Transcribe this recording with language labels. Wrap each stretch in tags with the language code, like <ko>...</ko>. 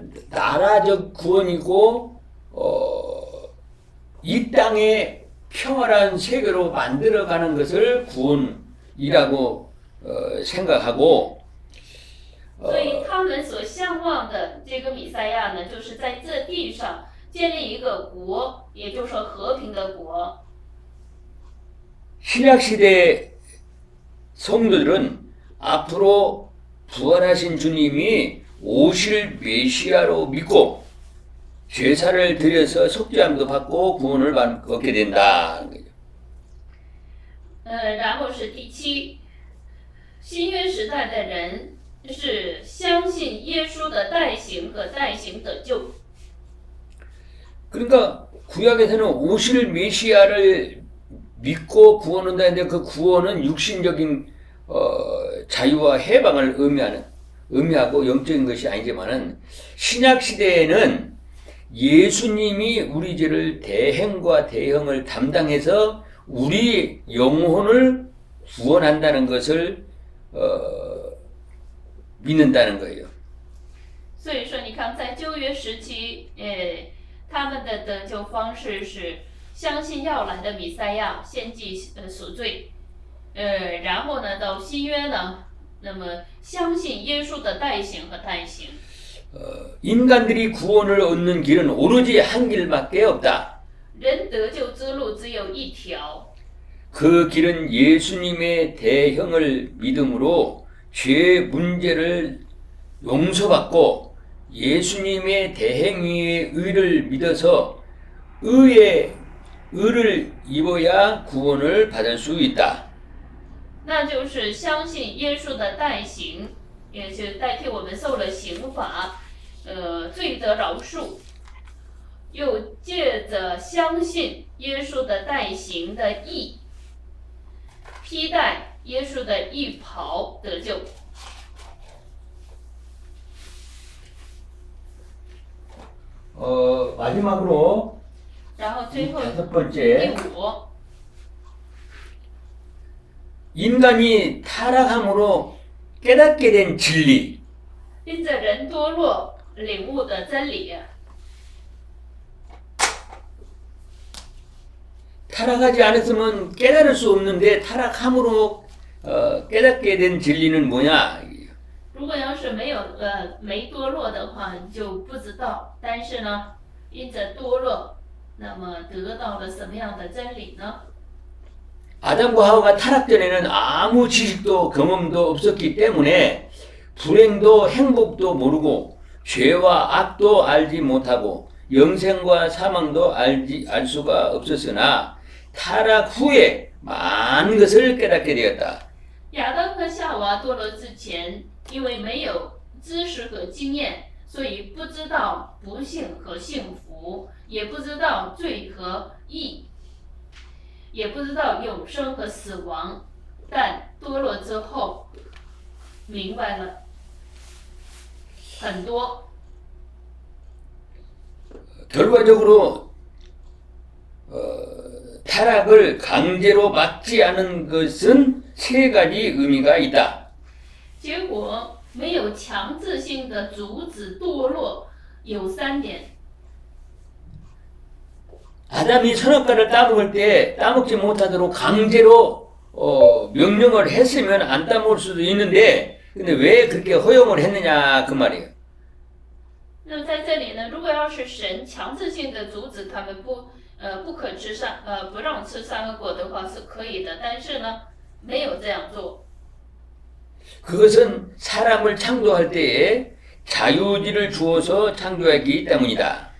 <ko>나라적 구원이고 이 땅에 평화로운 세계로 만들어가는 것을 구원이라고 생각하고</ko> <zh>所以他们所向往的这个弥赛亚呢，就是在这地上建立一个国，也就是说和平的国。</zh> <ko>신약시대 성도들은 앞으로 부활하신 주님이 오실 메시아로 믿고 제사를 드려서 속죄함도 받고 구원을 얻게 된다는 거죠.</ko> <zh>然后是第7，新约时代的人是相信耶稣的代行和代行得救。</zh> <ko>그러니까 구약에서는 오실 메시아를 믿고 구원한다는데 그 구원은 육신적인 자유와 해방을 의미하고 영적인 것이 아니지만은 신약 시대에는 예수님이 우리 죄를 대행과 대형을 담당해서 우리 영혼을 구원한다는 것을 믿는다는 거예요.</ko> <zh>所以说，你看，在旧约时期，他们的得救方式是相信要来的弥赛亚，献祭赎罪，然后呢，到新约呢，那么相信耶稣的代行和代行。</zh> <ko>인간들이 구원을 얻는 길은 오로지 한 길밖에 없다.</ko> <zh>人得救之路只有一条，</zh> <ko>그 길은 예수님의 대형을 믿음으로 죄 문제를 용서받고 예수님의 대행의 의를 믿어서 의를 입어야 구원을 받을 수 있다.</ko> <zh>那就是相信耶稣的代行，也就代替我们受了刑罚，罪得饶恕，又借着相信耶稣的代行的义，披戴耶稣的义袍得救。</zh> <ko>마지막으로</ko> <zh>然后最后</zh> <ko>다섯</ko> <zh>第</zh> <ko>번째</ko> <zh>5，</zh> <ko>인간이 타락함으로 깨닫게 된 진리</ko> <zh>因着人堕落领悟的真理，</zh> <ko>타락하지 않았으면 깨달을 수 없는데 타락함으로 깨닫게 된 진리는 뭐냐?</ko> <zh>如果要是没堕落的话，你就不知道。但是呢，因着堕落，那么得到了什么样的真理呢？</zh> <ko>아담과 하와가 타락 전에는 아무 지식도 경험도 없었기 때문에 불행도 행복도 모르고 죄와 악도 알지 못하고 영생과 사망도 알 수가 없었으나 타락 후에 많은 것을 깨닫게 되었다.</ko> <zh>亚当和夏娃堕落之前，因为没有知识和经验，所以不知道不幸和幸福，也不知道罪和义，也不知道永生和死亡。但堕落之后，明白了很多。</zh> <ko>결과적으로 타락을 강제로 막지 않은 것은 세 가지 의미가 있다.</ko> <zh>结果没有强制性的阻止堕落，有3点。</zh> <ko>아담이 선악과를 따먹을 때 따먹지 못하도록 강제로 명령을 했으면 안 따먹을 수도 있는데 근데 왜 그렇게 허용을 했느냐 그 말이에요.</ko> <zh>那么在这里呢，如果要是神强制性的阻止他们不可吃不让吃善恶果的话是可以的，但是呢，没有这样做。</zh> <ko>그것은 사람을 창조할 때에 자유지를 주어서 창조했기 때문이다.</ko>